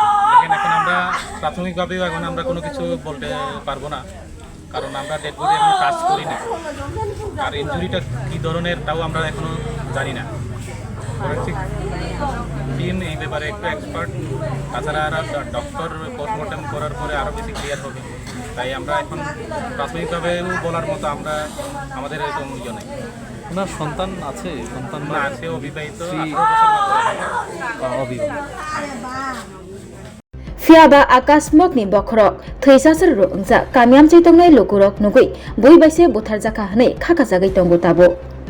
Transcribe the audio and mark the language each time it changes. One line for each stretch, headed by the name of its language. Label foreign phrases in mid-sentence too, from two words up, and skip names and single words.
Bangla: এখন আমরা প্রাথমিকভাবেও এখন আমরা কোনো কিছু বলতে পারবো না কারণ আমরা ডেড বডি এখন কাজ করিনি আর ইনজুরিটা কী ধরনের তাও আমরা এখনও জানি না ফরেন্সিক টিম এই ব্যাপারে একটু এক্সপার্ট তাছাড়া ডক্টর পোস্টমর্টম করার পরে আরও বেশি ক্লিয়ার হবে তাই আমরা এখন প্রাথমিকভাবেও বলার মতো আমাদের এরকম ইয়ে নেই ওনার সন্তান আছে সন্তান না আছে অবিবাহিত
Kok Borok: Fiaba akashmokni Bokhorok Thwi Chacharuru ungjak kami amche tongnai lukorok nugui boi baise butharjaka hnei khaka jagai tongo tabo